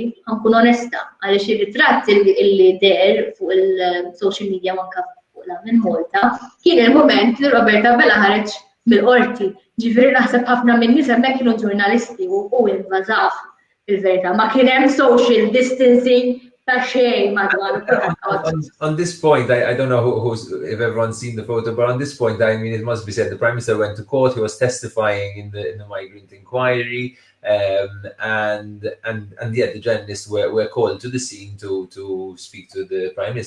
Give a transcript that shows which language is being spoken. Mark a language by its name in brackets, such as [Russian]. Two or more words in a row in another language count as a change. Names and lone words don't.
[Maltese] Ħankun onesta, għaliex ir-ritratt illi der fuq il- [English] social media [Maltese] anke fuq Lovin Malta kien il-mument li Roberta Bella ħareġ mill-qorti. Ġifieri naħseb ħafna minn nies hemmhekk kienu ġurnalisti u invażaw fil-verità. Ma kien hemm [English] social distancing [Maltese] ta' xejn madwar. [English] On this point, I don't know if everyone's seen the photo, but on this point, I mean, it must be said the Prime Minister went to court. He was testifying in the migrant inquiry, and yeah, the journalists were called to the scene to speak to the Prime Minister.